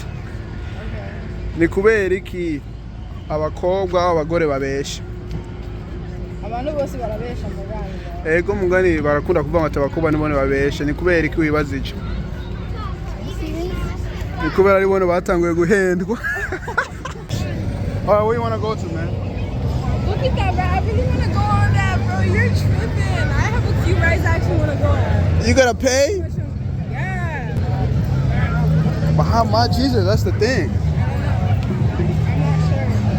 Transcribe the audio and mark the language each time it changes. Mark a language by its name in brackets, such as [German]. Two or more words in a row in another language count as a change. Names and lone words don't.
[Rundi] Ni kubera iki abakobwa abagore babesha? Abantu bose barabesha mugani. Ego mugani barakunda kuvuga ngo abakobwa nibone babesha. Ni kubera iki wibaza ico? Ni kubera ari bone batanguye guhendwa. [English] Alright, where you want to go to, man? Look at that, bro. I really want to go on that, bro. You're tripping. I have a few rides I actually want to go on. You gotta pay? Yeah. But how much is it? That's the thing. I'm not sure.